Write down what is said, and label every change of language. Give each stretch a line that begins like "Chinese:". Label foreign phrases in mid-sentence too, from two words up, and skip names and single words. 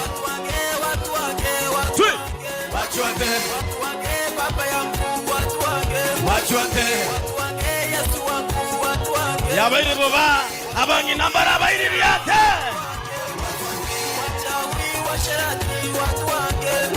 Swahili: Wachwate. Baba yangu wachwate. Yesu wangu wachwate.
Gusii: Ya bairi baba, abangi nambara bairi yate.
Swahili: Wachawi washerati wachwate.